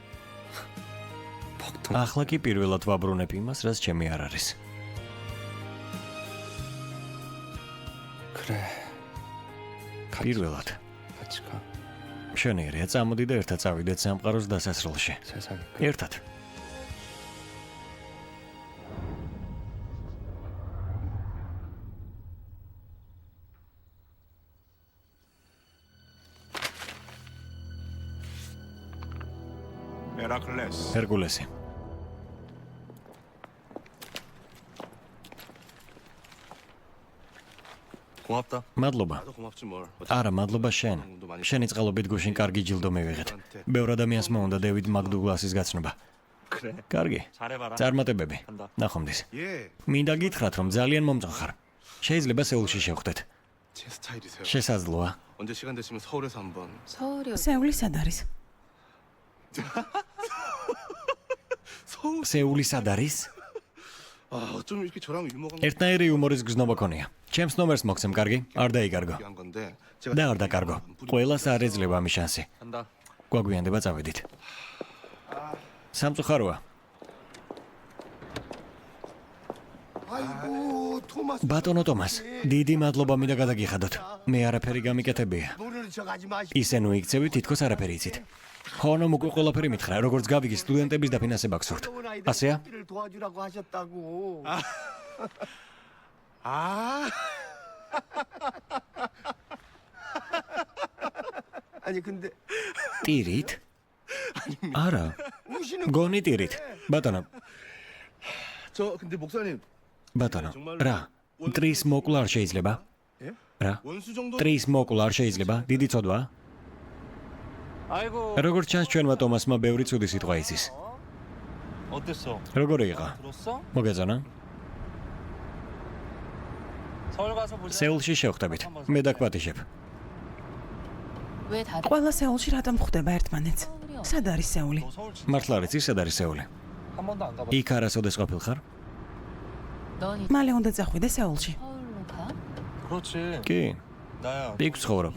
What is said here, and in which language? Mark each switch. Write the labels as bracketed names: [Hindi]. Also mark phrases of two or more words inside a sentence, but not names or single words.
[Korean] 벅통 [Georgian] ახლა კი პირველად ვაბრუნებ იმას, რაც ჩემი არ არის. [Korean] 그래 [Georgian] პირველად. [Korean] 같이 가 [Georgian] მშვენიერია, წამოდი და ერთად წავიდეთ სამყაროს დასასრულში. [Korean] 세상에 [Georgian] ერთად. [Korean] 헤라클레스. [Georgian] ჰერკულესი. [Korean] 고맙다. [Georgian] მადლობა. [Korean] 나도 고맙지 뭘. [Georgian] არა, მადლობა შენ. შენი წყალობით გუშინ კარგი ჯილდო მივიღეთ. ბევრ ადამიანს მოუნდა დევიდ მაგდუგლასის გაცნობა. [Korean] 그래. [Georgian] კარგი. [Korean] 잘해봐라. [Georgian] წარმატებები. [Korean] 간다. [Georgian] ნახვამდის. [Korean] 예, [Georgian] მინდა გითხრათ, რომ ძალიან მომწონს ხარ. შეიძლება 세울ში შევხვდეთ. [Korean] 제 스타일이세요. [Georgian] შესაძლოა. [Korean] 언제 시간 되시면 서울에서 한번. 서울이 [Georgian] სეული სად არის? [Korean] 서울. [Georgian] სეული სად არის? [Korean] 어쩜 이렇게 저랑 유머가 [Georgian] ერთნაირი იუმორის გზნობა ქონია. ჩემს ნომერს მოგცემ, კარგი? არ დაიკარგო. [Korean] 한 건데 제가 [Georgian] და არ დაკარგო. ყველას არ ეძლება ამის შანსი. [Korean] 간다. [Georgian] გვაგვიანდება წავედით. სამწუხაროა. [Korean] 아이고 토마스 [Georgian] ბატონო ტომას, დიდი მადლობა მინდა გადაგიხადოთ. მე არაფერი გამიკეთებია. [Korean] 노래를 져가지 마시고 [Georgian] ისე ნუ იქცევი თითქოს არაფერი იცით. ხონომ უკვე ყველაფერი მითხრა, როგორც გავიგე სტუდენტების დაფინანსება გსურთ. ასეა? [Korean] 를 도와주라고 하셨다고 아 아니 근데 [Georgian] ტირით? არა. [Korean] 우시는 [Georgian] გონი ტირით. ბატონო, [Korean] 저 근데 목사님 [Georgian] ბატონო, რა? ტრის მოკლა არ შეიძლება? [Korean] 예? [Georgian] რა? [Korean] 원수 정도 [Georgian] ტრის მოკლა არ შეიძლება? დიდი ცოდვა? [Korean] 아이고. [Georgian] როგორც ჩანს ჩვენმა ტომასმა ბევრი ცუდი სიტყვა იცის. [Korean] 어땠어? [Georgian] როგორი იყო? [Korean] 들었어? [Georgian] მოგეწონა? [Korean] 서울 가서 보자. [Georgian] სეულში შევხვდებით. მე დაგპატიჟებ. [Korean] 왜 다들 [Georgian] ყველა სეულში რატომ ხვდება ერთმანეთს? სად არის სეული? [Korean] 너 서울 진- [Georgian] მართლა არ იცი სად არის სეული? [Korean] 한 번도 안 가봤어. [Georgian] იქ არასოდეს ყოფილხარ? [Korean] 넌 이제 [Georgian] მალე უნდა წახვიდე სეულში. [Korean] 서울로 가? 그렇지. [Georgian] კი. [Korean] 나야. [Georgian] იქ ცხოვრობ.